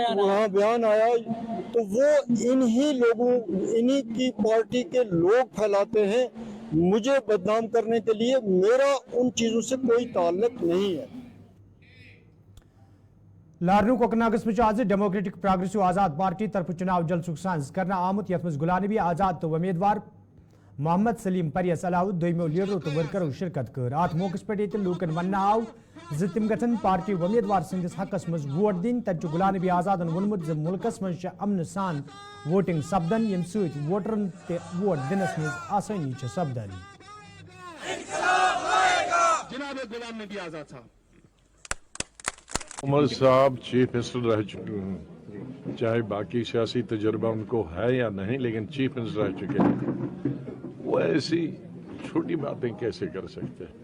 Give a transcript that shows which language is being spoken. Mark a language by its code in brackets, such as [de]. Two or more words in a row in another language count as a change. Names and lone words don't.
[ur] بیان آیا تو وہ انہیں لوگوں، انہیں کی پارٹی کے لوگ پھیلاتے ہیں مجھے بدنام کرنے کے لیے. میرا ان چیزوں سے کوئی تعلق نہیں ہے. [ks] لارنو کوکناگس میں آج ڈیموکریٹک پروگریسو آزاد پارٹی طرف چناو جلسک ساز کرنہ آمت یتھ منز غلام نبی آزاد تہ امیدوار محمد سلیم پریس علاوہ دویمو لیڈرو تہ ورکرو شرکت کر. آتھ موقعہ پیٹھ لوکن ون آو تم گن پارٹی امیدوار سندس حقس منز ووٹ دین. تتھ غلام نبی آزادن ونمت ز ملکس منز امن سان ووٹنگ سپدن، یم ست ووٹرن تہ ووٹ دنس منز آسانی سپدن. [ur] جناب غلام نبی آزاد صاحب, عمر صاحب [en] chief minister [ur] رہ چکے ہیں، چاہے باقی سیاسی تجربہ ان کو ہے یا نہیں، لیکن [en] chief minister [ur] رہ چکے ہیں. وہ ایسی چھوٹی باتیں کیسے کر سکتے ہیں?